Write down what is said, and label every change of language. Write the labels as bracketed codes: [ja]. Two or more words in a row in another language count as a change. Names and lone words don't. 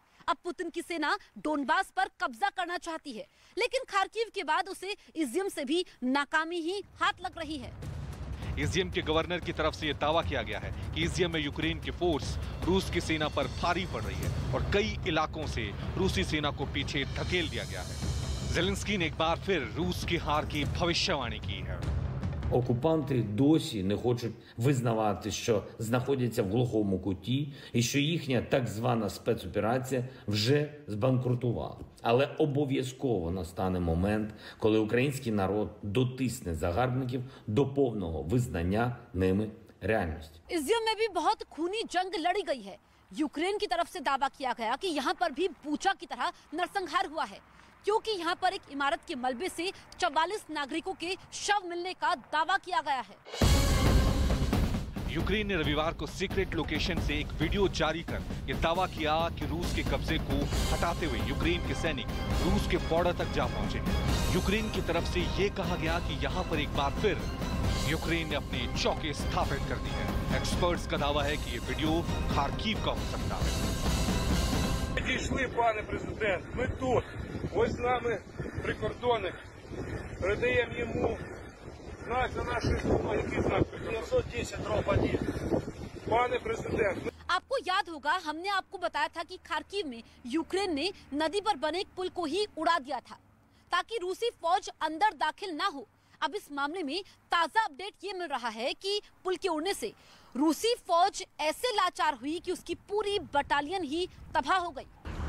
[hi] अब पुतिन की सेना डोनबास पर कब्जा करना चाहती है, लेकिन खार्किव के बाद उसे इज़ियम से भी नाकामी ही हाथ लग रही है। इज़ियम के गवर्नर की तरफ से यह दावा किया गया है कि इज़ियम में यूक्रेन की फोर्स रूस की सेना पर भारी पड़ रही है और कई इलाकों से रूसी सेना को पीछे धकेल दिया गया है। ज़ेलेंस्की ने एक बार फिर रूस की हार की भविष्यवाणी की है। [uk] Окупанти досі не хочуть визнавати, що знаходяться в глухому куті і що їхня так звана спецоперація вже збанкрутувала. Але обов'язково настане момент, коли український народ дотисне загарбників до повного визнання ними реальності. [hi] इज़ियम में भी बहुत खूनी जंग लड़ी गई है। यूक्रेन की तरफ से दावा किया गया कि यहाँ पर भी बूचा की तरह नरसंहार हुआ है, क्योंकि यहाँ पर एक इमारत के मलबे से 44 नागरिकों के शव मिलने का दावा किया गया है। यूक्रेन ने रविवार को [en] secret location [hi] से एक वीडियो जारी कर यह दावा किया कि रूस के कब्जे को हटाते हुए यूक्रेन के सैनिक रूस के बॉर्डर तक जा पहुंचे। यूक्रेन की तरफ से यह कहा गया कि यहाँ पर एक बार फिर यूक्रेन ने अपनी चौकी स्थापित कर दी है। एक्सपर्ट्स का दावा है कि ये वीडियो खार्किव का हो सकता है। [uk] Підійшли, пане президент, ми тут. Ось з нами прикордонник. Передаємо йому знак за нашою спиною. Який знак? 910-1. Пане президент. [hi] आपको याद होगा, हमने आपको बताया था कि खार्किव में यूक्रेन ने नदी पर बने एक पुल को ही उड़ा दिया था ताकि रूसी फौज अंदर दाखिल ना हो। अब इस मामले में ताजा अपडेट ये मिल रहा है कि पुल के उड़ने से रूसी फौज ऐसे लाचार हुई कि उसकी पूरी बटालियन ही तबाह हो गई।